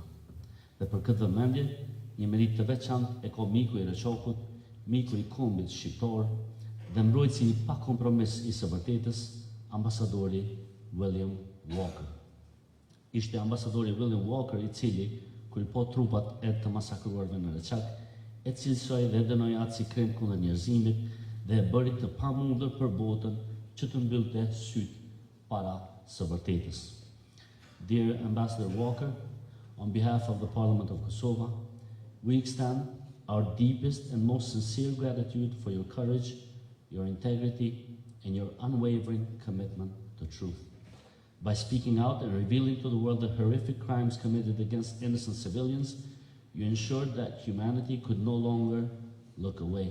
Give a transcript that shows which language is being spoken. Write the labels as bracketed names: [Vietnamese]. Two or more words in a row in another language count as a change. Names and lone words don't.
[Albanian] Dhe për këtë vëmendje, një merit të veçantë e ka miku i Reçakut, miku i kombit shqiptar dhe mbrojtësi i pa kompromis i së vërtetës, ambasadori William Walker. Ishte ambasadori William Walker i cili, kur i po trupat e të masakruarve në Reçak, e cilësoi dhe dënoi atë si krim kundër njerëzimit dhe e bëri të pamundur për botën që të mbyllte sytë para së vërtetës. [English] Dear Ambassador Walker, on behalf of the Parliament of Kosovo, we extend our deepest and most sincere gratitude for your courage, your integrity, and your unwavering commitment to truth. By speaking out and revealing to the world the horrific crimes committed against innocent civilians, you ensured that humanity could no longer look away.